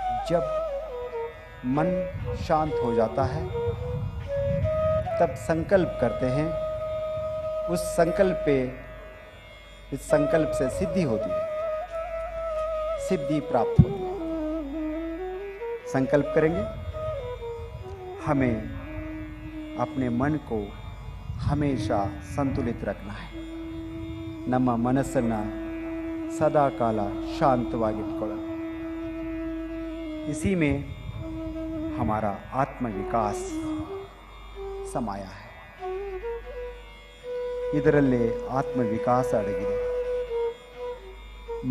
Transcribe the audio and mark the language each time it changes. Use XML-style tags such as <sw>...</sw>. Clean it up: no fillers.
<hi>जब मन शांत हो जाता है तब संकल्प करते हैं, उस संकल्प पे, इस संकल्प से सिद्धि होती है, सिद्धि प्राप्त होती है। संकल्प करेंगे, हमें अपने मन को हमेशा संतुलित रखना है।</hi> <kn>ನಮ್ಮ ಮನಸ್ಸನ್ನು ಸದಾ ಕಾಲ ಶಾಂತವಾಗಿಟ್ಕೊಳ್ಳೋಣ।</kn> <hi>इसी में हमारा आत्मविकास समाया है।</hi> <kn>ಇದರಲ್ಲೇ आत्मविकास अड़गिದೆ।</kn>